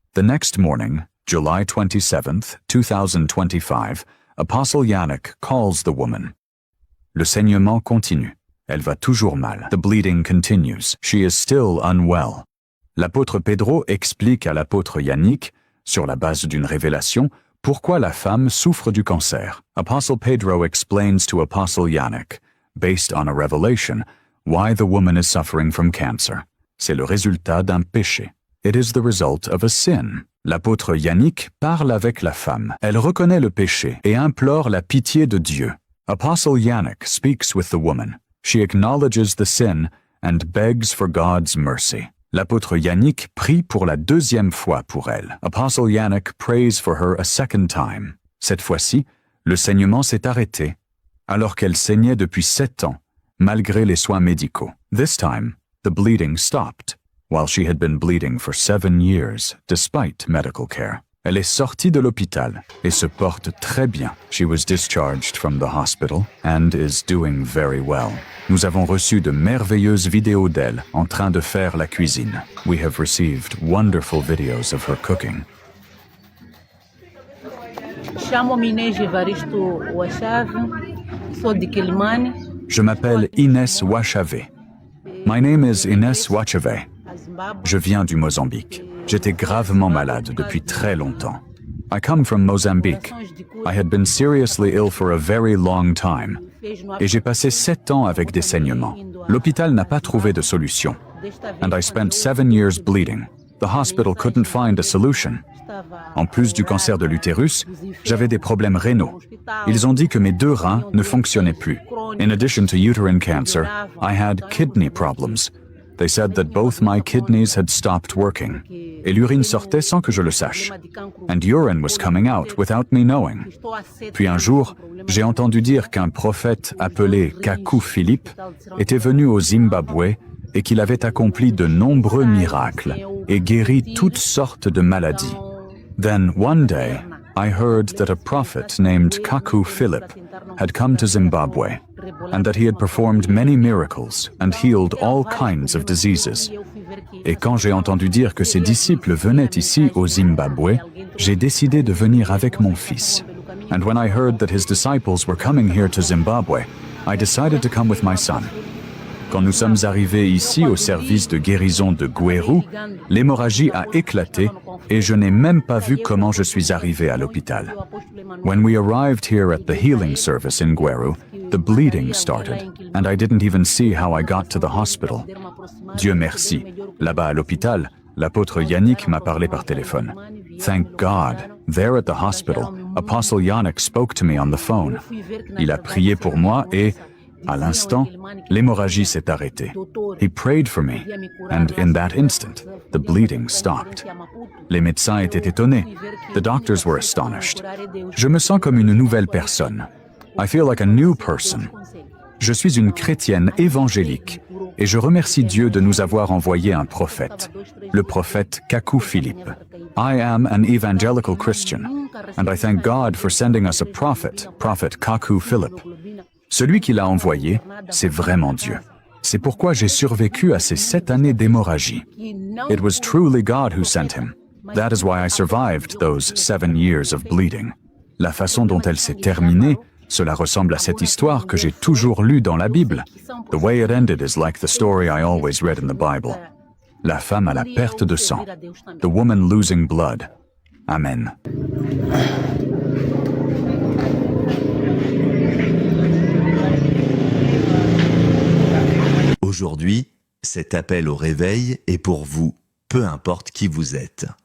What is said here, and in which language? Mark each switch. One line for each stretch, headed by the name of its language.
English: The next morning, July 27th, 2025, Apostle Yannick calls the woman.
French: Le saignement continue. Elle va toujours mal.
English: The bleeding continues. She is still unwell.
French: L'apôtre Pedro explique à l'apôtre Yannick, sur la base d'une révélation, pourquoi la femme souffre du cancer.
English: Apostle Pedro explains to Apostle Yannick, based on a revelation, why the woman is suffering from cancer.
French: C'est le résultat d'un péché.
English: It is the result of a sin.
French: L'apôtre Yannick parle avec la femme. Elle reconnaît le péché et implore la pitié de Dieu.
English: Apostle Yannick speaks with the woman. She acknowledges the sin and begs for God's mercy.
French: L'apôtre Yannick prie pour la deuxième fois pour elle.
English: Apostle Yannick prays for her a second time.
French: Cette fois-ci, le saignement s'est arrêté, alors qu'elle saignait depuis 7 ans, malgré les soins médicaux.
English: This time, the bleeding stopped, while she had been bleeding for 7 years, despite medical care.
French: Elle est sortie de l'hôpital et se porte très bien.
English: She was discharged from the hospital and is doing very well.
French: Nous avons reçu de merveilleuses vidéos d'elle en train de faire la cuisine.
English: We have received wonderful videos of her cooking.
Portuguese: Chamo-me Inês Evaristo Wachave, sou de Quilimane.
French: Je m'appelle Inès Wachave.
English: My name is Inès Wachave.
French: Je viens du Mozambique. J'étais gravement malade depuis très longtemps.
English: I come from Mozambique. I had been seriously ill for a very long time.
French: Et j'ai passé 7 ans avec des saignements. L'hôpital n'a pas trouvé de solution.
English: And I spent 7 years bleeding. The hospital couldn't find a solution.
French: En plus du cancer de l'utérus, j'avais des problèmes rénaux. Ils ont dit que mes 2 reins ne fonctionnaient plus.
English: In addition to uterine cancer, I had kidney problems. They said that both my kidneys had stopped working.
French: Et l'urine sortait sans que je le sache.
English: And urine was coming out without me knowing.
French: Puis un jour, j'ai entendu dire qu'un prophète appelé Kaku Philippe était venu au Zimbabwe et qu'il avait accompli de nombreux miracles et guéri toutes sortes de maladies.
English: Then one day, I heard that a prophet named Kaku Philip had come to Zimbabwe and that he had performed many miracles and healed all kinds of diseases.
French: Et quand j'ai entendu dire que ses disciples venaient ici au Zimbabwe, j'ai décidé de venir avec mon fils.
English: And when I heard that his disciples were coming here to Zimbabwe, I decided to come with my son.
French: Quand nous sommes arrivés ici au service de guérison de Gweru, l'hémorragie a éclaté et je n'ai même pas vu comment je suis arrivé à l'hôpital.
English: When we arrived here at the healing service in Gweru, the bleeding started, and I didn't even see how I got to the hospital.
French: Dieu merci, là-bas à l'hôpital, l'apôtre Yannick m'a parlé par téléphone.
English: Thank God, there at the hospital, Apostle Yannick spoke to me on the phone.
French: Il a prié pour moi et, à l'instant, l'hémorragie s'est arrêtée.
English: He prayed for me, and in that instant, the bleeding stopped.
French: Les médecins étaient étonnés.
English: The doctors were astonished.
French: Je me sens comme une nouvelle personne.
English: I feel like a new person.
French: Je suis une chrétienne évangélique et je remercie Dieu de nous avoir envoyé un prophète, le prophète Kaku Philippe.
English: I am an evangelical Christian, and I thank God for sending us a prophet, Prophet Kaku Philippe.
French: Celui qui l'a envoyé, c'est vraiment Dieu. C'est pourquoi j'ai survécu à ces 7 années d'hémorragie.
English: It was truly God who sent him. That is why I survived those 7 years of bleeding.
French: La façon dont elle s'est terminée, cela ressemble à cette histoire que j'ai toujours lue dans la Bible.
English: The way it ended is like the story I always read in the Bible.
French: La femme à la perte de sang.
English: The woman losing blood. Amen.
French: Aujourd'hui, cet appel au réveil est pour vous, peu importe qui vous êtes.